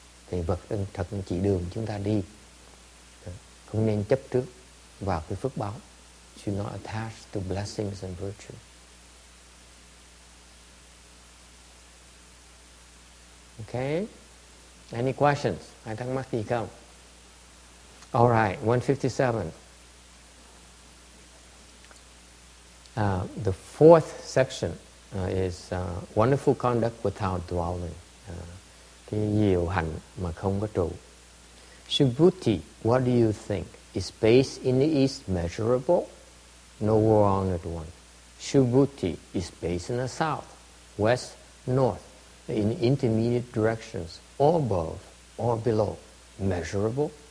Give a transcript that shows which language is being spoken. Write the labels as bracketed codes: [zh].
[vi] Thì thật chỉ đường chúng ta đi, không nên chấp trước vào cái phước báu. [en] Should not attach to blessings and virtue. [vi] Okay? [en] Any questions? [vi] Ai thắc mắc gì không? [en] All right, 157. The fourth section is wonderful conduct without dwelling. [vi] Cái diệu hạnh mà không có trụ. [en] Subhuti, what do you think? Is space in the east measurable? Nowhere on it one. Subhuti, is space in the south, west, north, in intermediate directions, or above, or below, measurable?